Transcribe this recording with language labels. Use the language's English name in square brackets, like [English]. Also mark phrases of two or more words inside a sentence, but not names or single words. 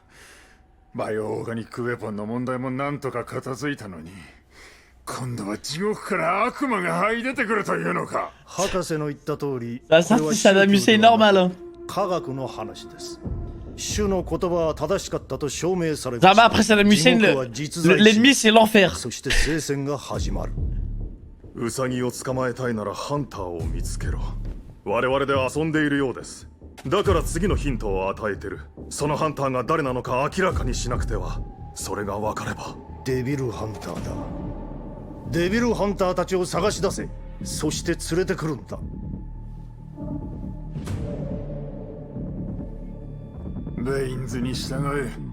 [Japanese] バイオオーガニックウェポンの問題もなんとか片付いたのに、今度は地獄から悪魔が這い出てくるというのか。博士の言った通り、 [French] Ça, c'est Saddam Hussein normal. Hein. [Japanese] 科学の話です。主の言葉は正しかったと証明され [French] Ça va, après Saddam Hussein, l'ennemi c'est l'enfer. [Japanese] そして聖戦が始まる。ウサギを捕まえたいならハンターを見つけろ。我々で遊んでいるようです。だから次のヒントを与えてる。そのハンターが誰なのか明らかにしなくては。それが分かれば。デビルハンターだ。デビルハンターたちを探し出せ。そして連れてくるんだ。ベインズに従え。